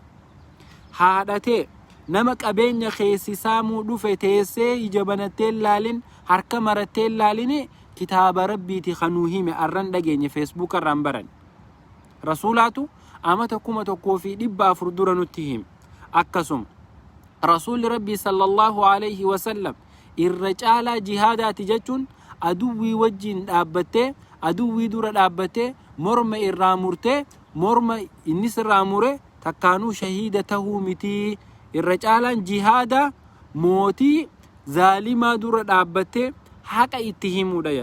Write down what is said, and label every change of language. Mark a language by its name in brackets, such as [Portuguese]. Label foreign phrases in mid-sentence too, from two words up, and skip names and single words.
[Oromo] Haadhatee nama qabeenya keessi saamuu dhufe teessee ija banattee laalin harka marattee laalinii kitaaba Rabbiiti kanuu hime arran dhageenye Feesbuukarraan baran. Rasuulaatu amata 1400 dura nutti hime. Akkasuma Rasuulli Rabbii [Arabic] صلى الله عليه وسلم [Oromo] irra caalaa jihaadaati jechuun aduwwii wajjiin dhaabbattee aduwwii dura dhaabbattee morma irraa murtee morma innis irraa mure takkaanuu shahiida tahuu miti. Irra caalaan jihaada mootii zaalimaa dura dhaabbattee haqa itti himuudha.